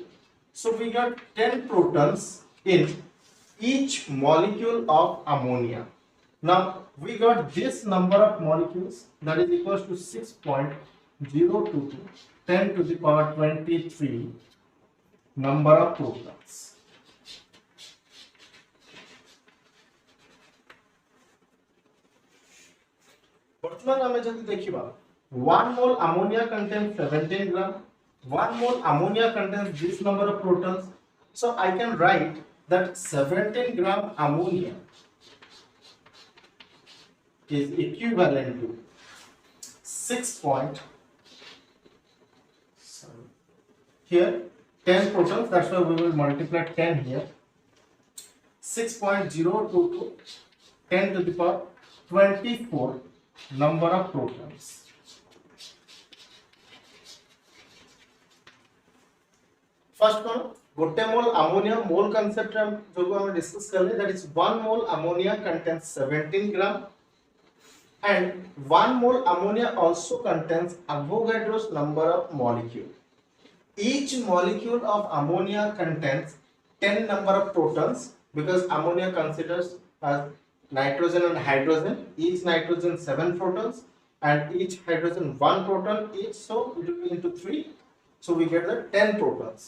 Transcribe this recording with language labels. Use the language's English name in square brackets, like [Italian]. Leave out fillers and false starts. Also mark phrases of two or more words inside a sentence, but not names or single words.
[English] So we got 10 protons in each molecule of ammonia. Now we got this number of molecules, that is equals to 6.022 10 to the power 23 number of protons. [Odia] ବର୍ତ୍ତମାନ ଆମେ ଯଦି ଦେଖିବା [English] 1 mole ammonia contains 17 gram. 1 mole ammonia contains this number of protons. So I can write that 17 gram ammonia is equivalent to 6 point, here 10 protons, that's why we will multiply 10 here. 6.022 10 to the power 24 number of protons. First one, [Hindi] गोटे [English] mole ammonia mole concept [Hindi] जो हम डिस्कस कर ले, [English] that is 1 mole ammonia contains 17 gram and 1 mole ammonia also contains Avogadro's number of molecule. Each molecule of ammonia contains 10 number of protons because ammonia considers as nitrogen and hydrogen, each nitrogen 7 protons and each hydrogen 1 proton each, so it will be into 3, so we get the 10 protons.